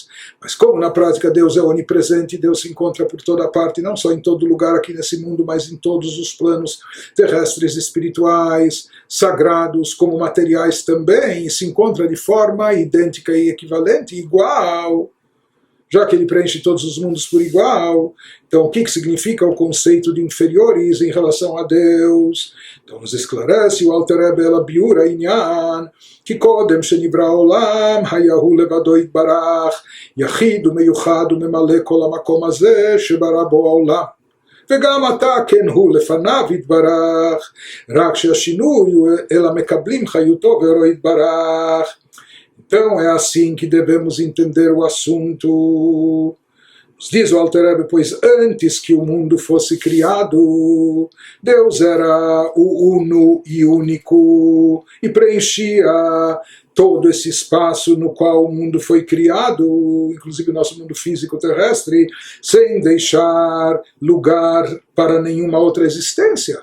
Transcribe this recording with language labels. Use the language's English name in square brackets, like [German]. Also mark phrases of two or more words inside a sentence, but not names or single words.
[Portuguese] Mas como na prática Deus é onipresente, Deus se encontra por toda parte, não só em todo lugar aqui nesse mundo, mas em todos os planos terrestres, espirituais, sagrados, como materiais também, e se encontra de forma idêntica e equivalente, igual, já que ele preenche todos os mundos por igual. Então o que significa o conceito de inferiores em relação a Deus? Então nos esclarece o Alter Rebbe [Hebrew] אלא ביאור הענין כי קודם שנברא העולם היה הוא לבדו יתברך יחיד ומיוחד וממלא כל המקום הזה שברא בו העולם וגם עתה כן הוא לפניו יתברך, רק שהשינוי הוא אלא מקבלים חיותו ואורו יתברך. [Portuguese] Então é assim que devemos entender o assunto. Diz o Alter Rebbe, pois antes que o mundo fosse criado, Deus era o uno e único e preenchia todo esse espaço no qual o mundo foi criado, inclusive o nosso mundo físico terrestre, sem deixar lugar para nenhuma outra existência.